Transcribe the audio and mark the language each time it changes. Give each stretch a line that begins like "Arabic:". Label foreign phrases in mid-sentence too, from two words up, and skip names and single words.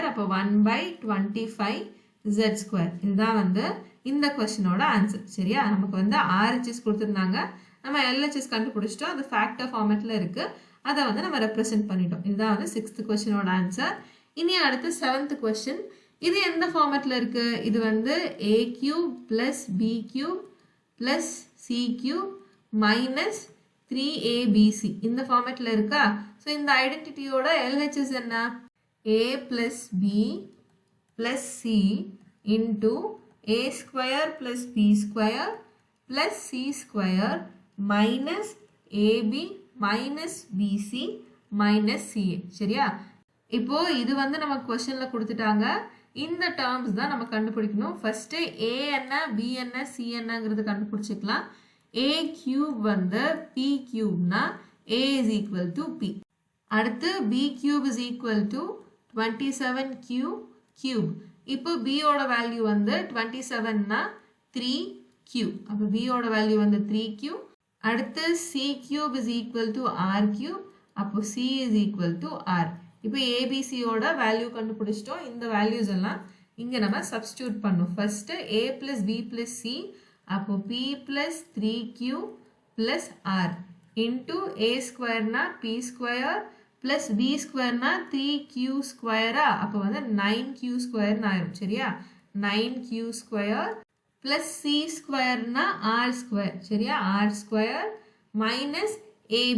Tamil: அப்போ
English: 1 by 25z square.
Tamil: இதுதான் வந்து இந்த
English: questionஓட answer.
Tamil: சரியா? நமக்கு வந்து RHS கொடுத்துருந்தாங்க. நம்ம LHS கண்டுபிடிச்சிட்டோம். அது
English: factor formatல்
Tamil: இருக்குது. அதை வந்து நம்ம ரெப்ரசென்ட் பண்ணிட்டோம். இதுதான் வந்து
English: 6th questionஓட answer.
Tamil: இனி அடுத்து
English: 7th question.
Tamil: இது எந்த ஃபார்மேட்டில் இருக்குது? இது வந்து
English: a cube plus b cube plus c cube minus 3abc.
Tamil: இந்த ஃபார்மேட்டில் இருக்கா? ஸோ இந்த ஐடென்டிட்டியோட LHS என்ன?
English: a plus b plus c into a square plus b square plus c square minus ab minus bc minus ca. சரியா?
Tamil: இப்போ இது வந்து நமக்கு கொஸ்டினில் கொடுத்துட்டாங்க. இந்த டேர்ம்ஸ் தான் நம்ம கண்டுபிடிக்கணும். ஃபர்ஸ்ட்டு a என்ன, b என்ன, c என்னங்கிறது கண்டுபிடிச்சிக்கலாம்.
English: a cube வந்து p cubeனா A is equal to P. அடுத்து B cube is equal to 27Q cube.
Tamil: இப்போ B ஓட வேல்யூ வந்து 27னா 3Q. அப்போ B ஓட வேல்யூ வந்து 3Q. அடுத்து
English: C cube is equal to R cube.
Tamil: அப்போ
English: C is equal to R.
Tamil: இப்போ ABC ஓட வேல்யூ கண்டுபிடிச்சிட்டோம். இந்த வேல்யூஸ் எல்லாம் இங்க நம்ம சப்ஸ்டிட்யூட் பண்ணோம்.
English: ஃபர்ஸ்ட் A plus B plus C. அப்போ P plus 3Q plus R into A square na P square plus B square na 3Q square.
Tamil: அப்போ வந்து 9Q square ஆயிரும். சரியா?
English: 9Q square plus C square na R square. சரியா? R square minus AB.